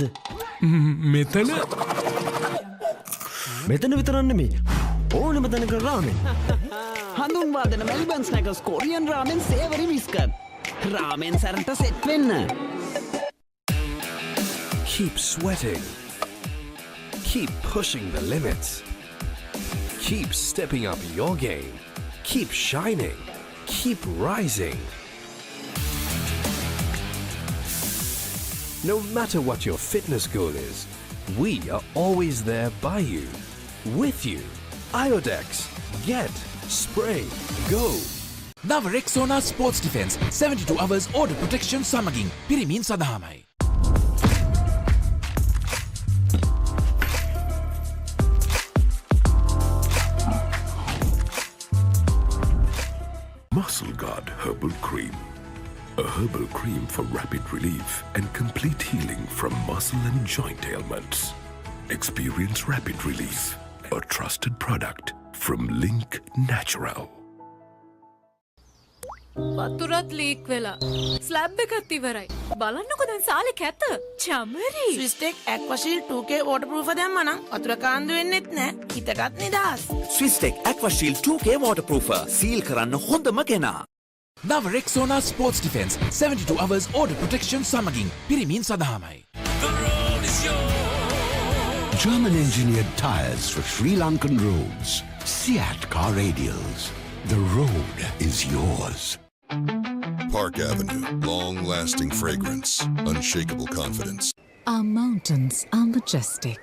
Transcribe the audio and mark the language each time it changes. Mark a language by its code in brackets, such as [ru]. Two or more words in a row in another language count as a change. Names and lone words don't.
[si] මෙතන මෙතන විතරක් නෙමෙයි. ඕනෙම තැනක රාමෙන්. හඳුන්වා දෙන මෙල්බන් ස්නැකර්ස් [en] Korean ramen savoury biscuit. [si] රාමෙන් සරන්ට සෙට් වෙන්න. [en] Keep sweating. Keep pushing the limits. Keep stepping up your game. Keep shining. Keep rising. No matter what your fitness goal is, we are always there by you, with you. Iodex, get, spray, go. [si] නව රෙක්සෝනා ස්පෝර්ට්ස් ඩිෆෙන්ස් 72 [en] hours order protection [si] සමගින් පිරිමින් සඳහාමයි. [en] Muscle Guard Herbal Cream. A herbal cream for rapid relief and complete healing from muscle and joint ailments. Experience rapid relief. A trusted product from Link Natural. [si] වතුරත් ලීක් වෙලා. ස්ලැබ් එකත් ඉවරයි. බලන්නකො දැන් සාලේ කැත. චමරි. ස්විස්ටෙක් ඇක්වාෂීල්ඩ් 2K waterproof දැම්මා නම් වතුර කාන්දු වෙන්නෙත් නෑ. හිතටත් නිදහස්. ස්විස්ටෙක් ඇක්වාෂීල්ඩ් 2K waterproofer සීල් කරන්න හොඳම කෙනා. නව රෙක්සෝනා ස්පෝර්ට්ස් ඩිෆෙන්ස් 72 [en] hours order protection [si] සමගින් පිරිමින් සඳහාමයි. [en] German engineered tires for Sri Lankan roads. Seat car radials. The road is yours. Park Avenue, long-lasting fragrance, unshakable confidence. Our mountains are majestic.